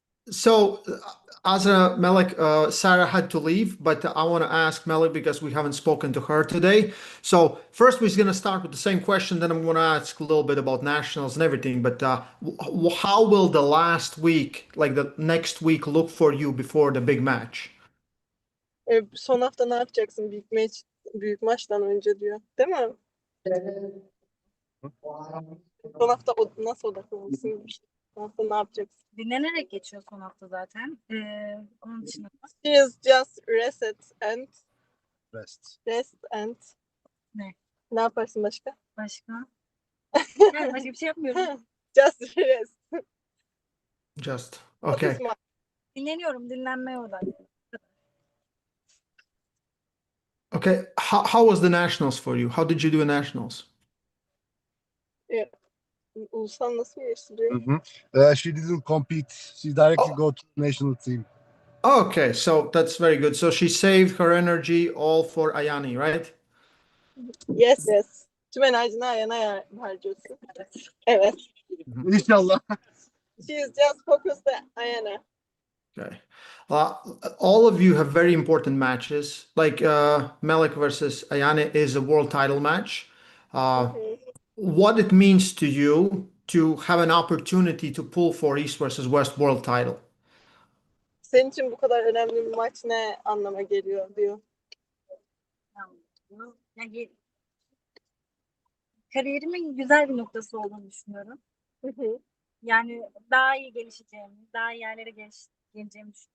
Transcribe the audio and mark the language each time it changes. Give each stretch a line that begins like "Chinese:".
English: So, Azra, Melik, Sarah had to leave, but I want to ask Melik because we haven't spoken to her today. So first, we're going to start with the same question. Then I'm going to ask a little bit about nationals and everything. But how will the last week, like the next week, look for you before the big match?
Turkish: Son hafta ne yapacaksın büyük maçtan önce diyor. Değil mi? Son hafta nasıl odaklanırsın? Son hafta ne yapacaksın? Dinlenerek geçiyor son hafta zaten. Onun dışında
English: She is just rest and
Turkish: Ne? Ne yaparsın başka? başka? Yani başka bir şey yapmıyorum.
English: Just rest. Just okay.
Turkish: Dinleniyorum, dinlenmeye odaklı.
English: Okay. How was the nationals for you? How did you do in nationals?
Turkish: Ulusal nasıl geçti?
English: She didn't compete. She directly go to the national team. Okay, so that's very good. So she saved her energy all for Ayani, right? Yes.
Turkish: Tüm enerjini Ayan'a harcıyorsun. Evet. İnşallah.
English: She is just focused on Ayan'a. Okay. All of you have very important matches. Like Melik versus Ayane is a world title match. What it means to you to have an opportunity to pull for East versus West world title?
Turkish: Senin için bu kadar önemli bir maç ne anlama geliyor diyor. Yani kariyerimin güzel bir noktası olduğunu düşünüyorum. Yani daha iyi gelişeceğimi, daha iyi yerlere geleceğimi düşünüyorum.